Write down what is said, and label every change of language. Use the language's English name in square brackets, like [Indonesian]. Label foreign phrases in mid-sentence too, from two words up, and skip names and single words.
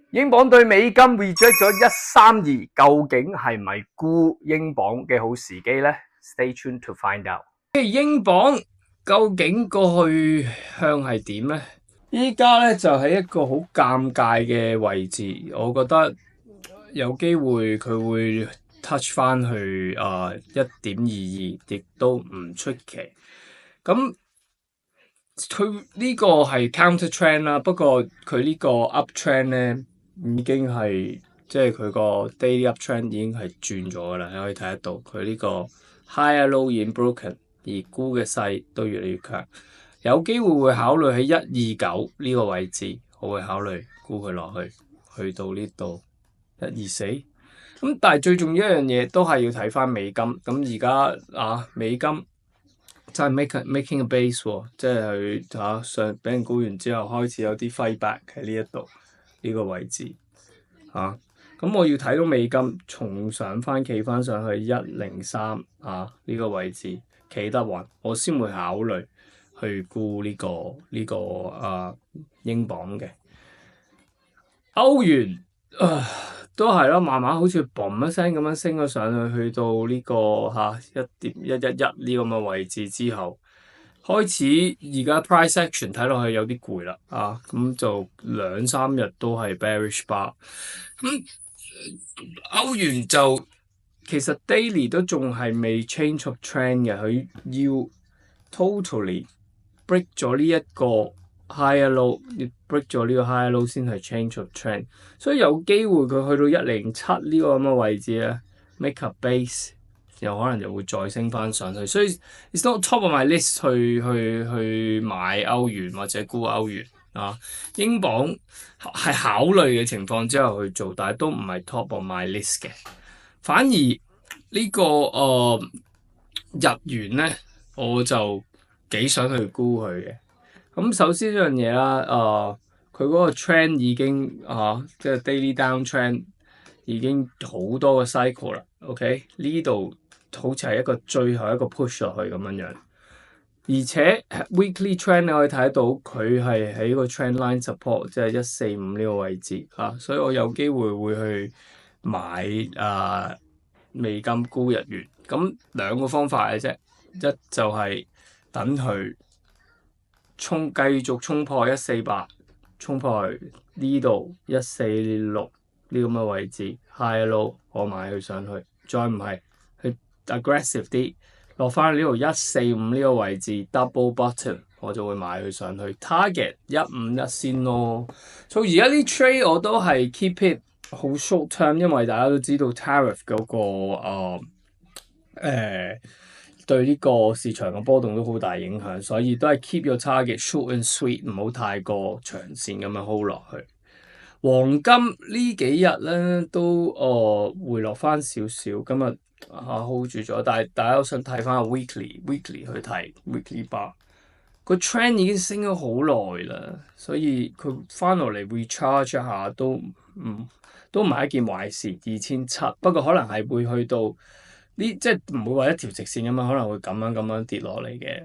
[Cantonese] 英鎊對美金 reject 咗132，究竟係咪沽英鎊嘅好時機呢？ [English] Stay tuned to find out。 [Cantonese] 英鎊究竟個去向係點呢？依家咧就係一個好尷尬嘅位置，我覺得有機會佢會 touch 翻去1.22，亦都唔出奇。咁佢呢個係 [English] counter trend [Cantonese] 啦，不過佢呢個 [English] up trend [Cantonese] 咧已經係即係佢個 [English] daily up trend [Cantonese] 已經係轉咗噶啦，你可以睇得到佢呢個 [English] higher low [Cantonese] 已經 broken， 而沽嘅勢都越嚟越強，有機會會考慮喺129呢個位置，我會考慮沽佢落去，去到呢度124。咁但係最重要一樣嘢都係要睇翻美金，咁而家美金真係 [English] making a base [Cantonese] 喎，即係佢上俾人沽完之後開始有啲 [English] fight back [Cantonese] 喺呢一度呢個位置咁我要睇到美金重上翻企翻上去103呢個位置企得穩，我先會考慮去沽呢個英鎊嘅。歐元都係咯，慢慢好似嘣一聲咁樣升咗上去，去到呢個1.111呢咁嘅位置之後，開始而家 [English] price action [Cantonese] 睇落去有啲攰啦咁就2-3日都係 [English] bearish bar。 [Cantonese] 咁歐元就其實 daily 都仲係未 [English] change of trend [Cantonese] 嘅，佢要 [English] totally break [Cantonese] 咗呢一個 [English] higher low， [Cantonese] 要 break 咗呢個 [English] higher low [Cantonese] 先係 [English] change of trend， [Cantonese] 所以有機會佢去到107呢個咁嘅位置咧 [English] make a base， [Cantonese] 有可能就會再升翻上去，所以 [English] it's not top of my list [Cantonese] 去買歐元或者沽歐元英鎊係考慮嘅情況之後去做，但係都唔係 [English] top of my list [Cantonese] 嘅。反而呢個日元咧，我就幾想去沽佢嘅。咁首先一樣嘢啦，佢嗰個 trend 已經即係 [English] daily down trend [Cantonese] 已經好多個 cycle 啦。OK， 呢度好似係一個最後一個 push 落去咁樣樣。而且 [English] weekly trend [Cantonese] 你可以睇到佢係喺個 [English] trend line support， [Cantonese] 即係145呢個位置所以我有機會會去買美金沽日元。咁兩個方法嘅啫，一就係等佢繼續衝破148，衝破呢度146呢咁嘅位置 [English] high low， [Cantonese] 我買佢上去，再唔係去 aggressive 啲。落翻呢度145呢個位置 [English] double bottom， [Cantonese] 我就會買佢上去 target 151先咯。所以而家啲 trade 我都係 [English] keep it [Cantonese] 好 [English] short term， [Cantonese] 因為大家都知道 tariff 嗰個對呢個市場嘅波動都好大影響，所以都係 [English] keep your target short and sweet， [Cantonese] 唔好太過長線咁樣 hold 落去。黃金呢幾日咧都回落翻少少，今日hold 住咗，但係大家都想睇翻個 weekly 去睇 [English] weekly bar， [Cantonese] 個 trend 已經升咗好耐啦，所以佢翻落嚟 recharge 一下都唔係一件壞事。2700，不過可能係會去到即係唔會話一條直線咁樣，可能會咁樣跌落嚟嘅。